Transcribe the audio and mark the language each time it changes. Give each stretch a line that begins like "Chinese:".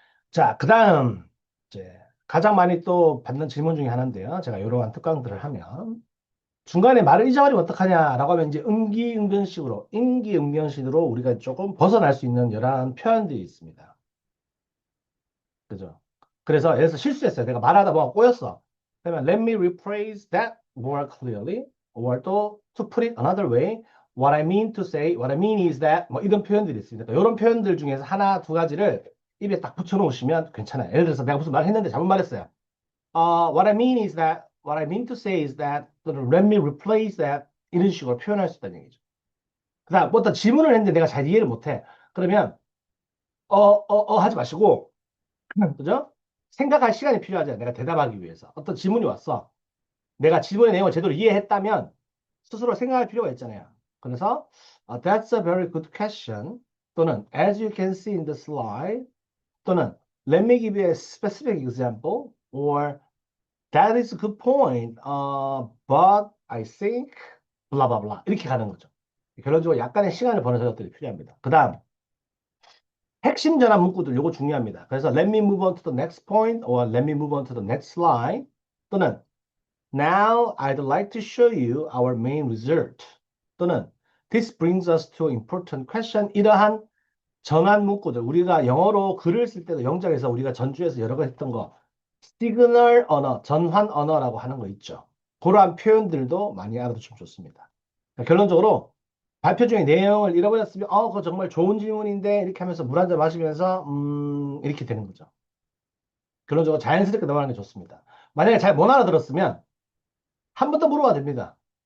Korean: 자, 그 다음 이제 가장 많이 또 받는 질문 중에 하나인데요. 제가 이러한 특강들을 하면 중간에 말을 잊어버리면 어떡하냐라고 하면 이제 임기응변식으로 우리가 조금 벗어날 수 있는 여러 표현들이 있습니다. 그죠? 그래서 예를 들어서 실수했어요. 내가 말하다 뭐가 꼬였어. 그러면
English: let me rephrase that more clearly. or
Korean: 또
English: to put it another way. what I mean is that
Korean: 뭐 이런 표현들이 있습니다. 그러니까 이런 표현들 중에서 하나, 두 가지를 입에 딱 붙여놓으시면 괜찮아요. 예를 들어서 내가 무슨 말 했는데 잘못 말했어요.
English: what I mean to say is that,
Korean: 또는
English: let me replace that,
Korean: 이런 식으로 표현할 수 있다는 얘기죠. 그 다음, 뭐 어떤 질문을 했는데 내가 잘 이해를 못해. 그러면, 하지 마시고, 그죠? 생각할 시간이 필요하잖아요. 내가 대답하기 위해서. 어떤 질문이 왔어. 내가 질문의 내용을 제대로 이해했다면, 스스로 생각할 필요가 있잖아요. 그래서,
English: that's a very good question.
Korean: 또는,
English: as you can see in the slide.
Korean: 또는,
English: let me give you a specific example. or That is a good point. But I think blah blah blah
Korean: 이렇게 가는 거죠. 결론적으로 약간의 시간을 버는 작업들이 필요합니다. 그 다음 핵심 전환 문구들 요거 중요합니다. 그래서
English: let me move on to the next point or let me move on to the next slide
Korean: 또는
English: now I'd like to show you our main result 또는 this brings us to important question
Korean: 이러한 전환 문구들 우리가 영어로 글을 쓸 때도 영작에서 우리가 전주에서 여러 번 했던 거 시그널 언어, 전환 언어라고 하는 거 있죠. 그러한 표현들도 많이 알아두시면 좋습니다. 그러니까 결론적으로 발표 중에 내용을 잃어버렸으면 그거 정말 좋은 질문인데 이렇게 하면서 물 한 잔 마시면서 이렇게 되는 거죠. 결론적으로 자연스럽게 넘어가는 게 좋습니다. 만약에 잘 못 알아들었으면 한 번 더 물어봐도 됩니다.